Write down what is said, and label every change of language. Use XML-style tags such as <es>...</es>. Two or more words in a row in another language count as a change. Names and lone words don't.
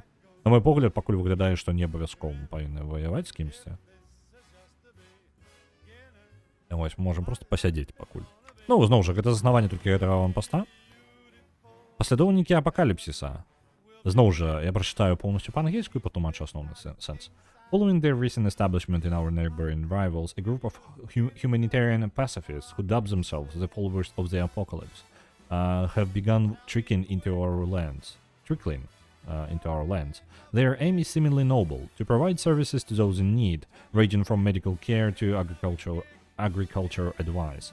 <be>На мой погляд, пакуль выглядае, што не абавязкова мы павінны ваяваць з кімсьці. Вось, можем просто пасядзець пакуль. Ну, зноў жа, гэта заснаванне толькі гэтага аванпоста. Паслядоўнікі апакаліпсіса. Зноў жа, я прачытаю поўнасцю па-ангельску і патлумачу асноўны сэнс.</be> <en>Following their recent establishment in our neighboring rivals, a group of humanitarian pacifists who dub themselves the followers of the apocalypse have begun trickling into our lands. Their aim is seemingly noble, to provide services to those in need, ranging from medical care to agriculture advice.</en>